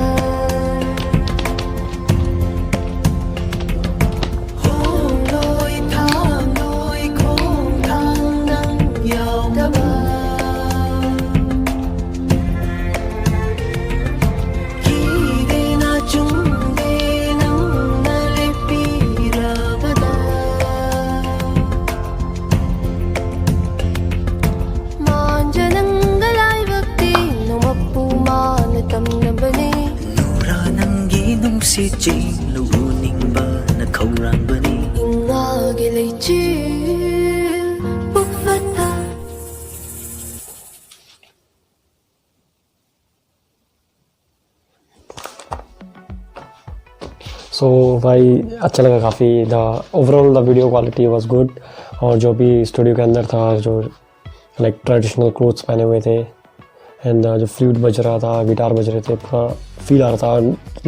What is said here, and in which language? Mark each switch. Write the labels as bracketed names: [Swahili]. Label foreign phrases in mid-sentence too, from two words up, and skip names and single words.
[Manipuri] ꯍꯣꯡꯂꯣꯏ ꯊꯥꯡꯂꯣꯏ ꯈꯣꯡꯊꯥꯡ ꯅꯪ ꯌꯥꯎꯗꯕ ꯀꯤꯗꯦ ꯅꯥꯆꯨꯡꯗꯦ ꯅꯪꯅ ꯂꯦꯞꯄꯤꯔꯕꯗ ꯃꯥꯟꯖ ꯅꯪꯒ ꯂꯥꯏꯕꯛꯇꯤ ꯅꯣꯡꯃꯄꯨ ꯃꯥꯅ ꯇꯝꯅꯕꯅꯤ ꯅꯨꯔꯥ ꯅꯪꯒꯤ ꯅꯨꯡꯁꯤꯠ ꯆꯦꯜꯂꯨ ꯎꯅꯤꯡꯕꯅ ꯈꯧꯔꯥꯡꯕꯅꯤ ꯏꯉꯥꯒꯤ ꯂꯩꯆꯤꯜ ꯄꯨꯛꯐꯠꯇ [Hindi] सो भाई अच्छा लगा काफ़ी। [English] the overall the video quality was good. [Hindi] और जो भी स्टूडियो के अंदर था, जो [English] like traditional clothes [Hindi] पहने हुए थे एंड जो फ्लूट बज रहा था, गिटार बज रहे थे, पूरा फील आ रहा था।